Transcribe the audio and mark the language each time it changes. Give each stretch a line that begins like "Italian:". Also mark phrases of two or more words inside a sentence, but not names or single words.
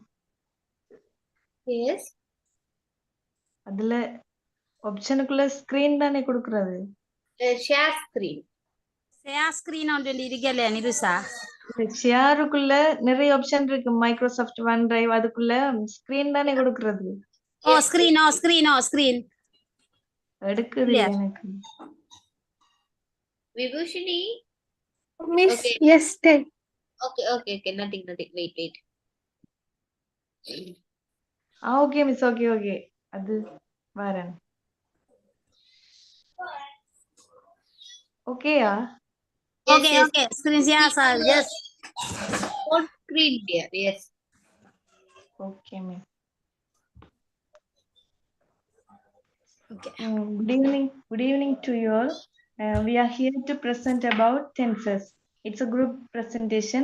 English: Yes.
Tamil: அதுல ஆப்ஷனுக்குள்ள ஸ்கிரீன் தானே கொடுக்கறது?
English: Share screen. share screen
Tamil: ஒன்று இருக்கல நிருஷா. ஷேருக்குள்ள நிறைய ஆப்ஷன் இருக்கு. மைக்ரோசாஃப்ட் ஒன் டிரைவ் அதுக்குள்ள ஸ்கிரீன் தானே கொடுக்கறது? ஓ
English: Yes,
Tamil: ஸ்கிரீன் ஓ ஸ்கிரீன் ஓ ஸ்கிரீன் எடுக்குது இல்லையா? இல்ல எனக்கு.
English: Vibhushani. Miss, Okay. yes, tell. Okay. Nothing. Wait. okay miss, okay.
Tamil: அது வரேன். ஓகேயா?
English: ஓகே Yes. okay screen share sir yes. On screen there. Yes. okay miss. ஓகே. Good evening to you all. We are here to present about tenses. It's a group presentation.